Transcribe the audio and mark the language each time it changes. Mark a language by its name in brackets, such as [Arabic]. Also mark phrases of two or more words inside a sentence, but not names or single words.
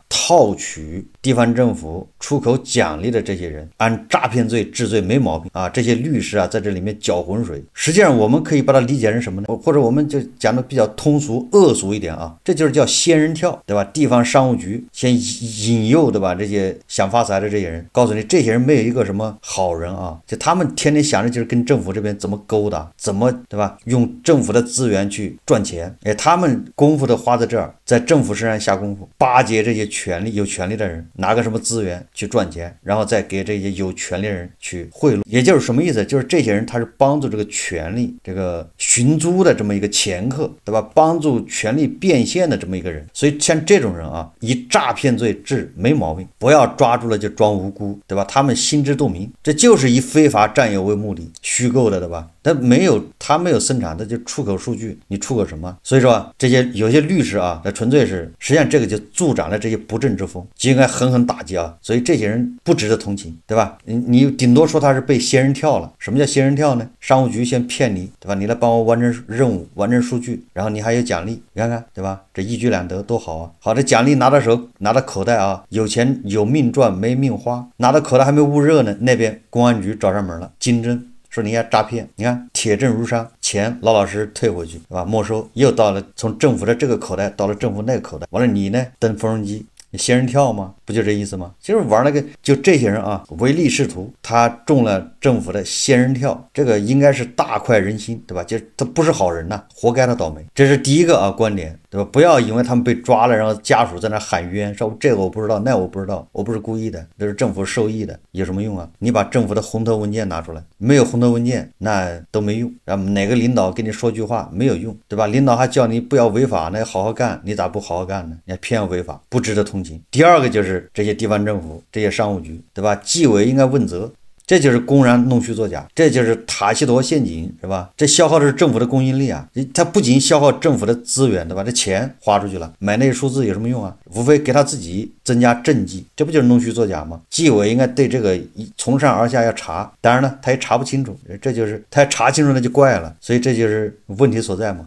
[Chinese] 套取地方政府出口獎勵的這些人，按詐騙罪治罪沒毛病這些律師在這裡面攪渾水。實際上我們可以把它理解成什麼呢？或者我們就講的比較通俗惡俗一點這就是叫仙人跳，對吧？地方商務局先引誘，對吧？這些想發財的這些人，告訴你這些人沒有一個什麼好人就他們天天想着就是跟政府這邊怎麼勾搭，怎麼，對吧？用政府的資源去賺錢，他們功夫都花在這兒，在政府身上下功夫，巴結這些有权利的人，拿個什麼資源去賺錢，然後再給这些有權利的人去賄賂。也就是什麼意思？就是這些人他是幫助這個權力這個尋租的這麼一個掮客，對吧？幫助權力變現的這麼一個人。所以像這種人以詐騙罪治沒毛病，不要抓住了就裝無辜，對吧？他們心知肚明，這就是以非法占有為目的虛構的，對吧？他沒有生產，他就出口數據，你出口什麼？所以說这些有些律師他純粹是，實際上這個就助長了這些不正之風，就應該狠狠狠打擊啊，所以這些人不值得同情，对吧？你頂多說他是被仙人跳了。什麼叫仙人跳呢？商務局先騙你，對吧？你來幫我完成任務，完成數據，然後你還有獎勵，你看看，對吧？這一舉兩得多好啊！好的獎勵拿到手，拿到口袋啊，有錢有命賺，沒命花，拿到口袋還沒捂熱呢，那邊公安局找上門了，經偵說你要詐騙，你看鐵證如山，錢老老實實退回去，對吧？沒收，又到了從政府的這個口袋到了政府那個口袋，完了你呢登縫紉機。你仙人跳嗎？不就這意思嗎？其實玩那個就這些人啊，唯利是圖，他中了政府的仙人跳，這個應該是大快人心，對吧？就他不是好人吶，活該他倒霉。這是第一個啊觀点，对吧？不要因為他們被抓了，然後家屬在那喊冤，說這個我不知道，那我不知道，我不是故意的，這是政府授意的，有什麼用啊？你把政府的紅头文件拿出來，沒有紅頭文件那都沒用。然後哪個領導跟你說句話沒有用，對吧？領導還叫你不要違法，那好好幹，你咋不好好幹呢？你還偏要違法，不值得同情。第二個就是這些地方政府、這些商務局，對吧？紀委應該問責。這就是公然弄虛作假，這就是塔西佗陷阱，是吧？這消耗的是政府的公信力啊！它不僅消耗政府的資源，對吧？這錢花出去了，買那些數字有什麼用啊？無非給他自己增加政績，這不就是弄虛作假嗎？紀委應該對這個從上而下要查，當然呢，他也查不清楚，這就是他要查清楚那就怪了，所以這就是問題所在嘛。